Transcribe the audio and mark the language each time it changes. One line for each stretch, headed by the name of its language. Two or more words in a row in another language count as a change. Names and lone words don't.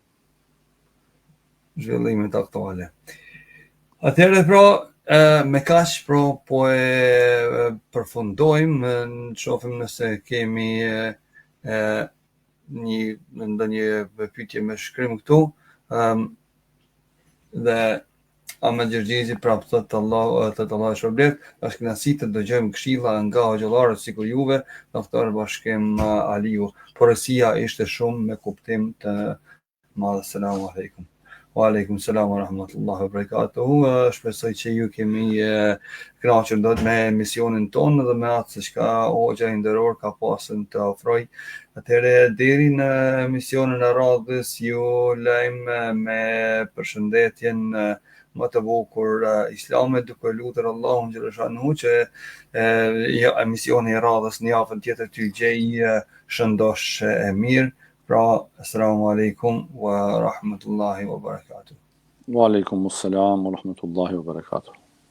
Albanian: Atëherë pra, me kaq po e përfundojmë, shohim nëse kemi ndonjë pyetje me shkrim këtu, dhe Ahmed Gjergjizi prapë thot Allah shpërblet, është kënaqësi të dëgjojmë këshilla nga hoxhallarët sikur juve, doktor Bashkim Aliu. Porosia ishte shumë me kuptim të madh.
Arabic: السلام عليكم. وعليكم السلام ورحمة الله وبركاته.
Albanian: Shpresoj që ju kemi kënaqur dot me emisionin tonë dhe me atë se çka hoxha i nderor ka pasur të ofroj. Atëherë deri në emisionin e radhës ju lajm me përshëndetjen më të bukur islame, duke lutur Allahun xhaleshanu që emisioni i radhës në javën tjetër t'ju gjej shëndosh e mirë. Pra,
Arabic: السلام عليكم ورحمة الله وبركاته. وعليكم السلام ورحمة الله وبركاته.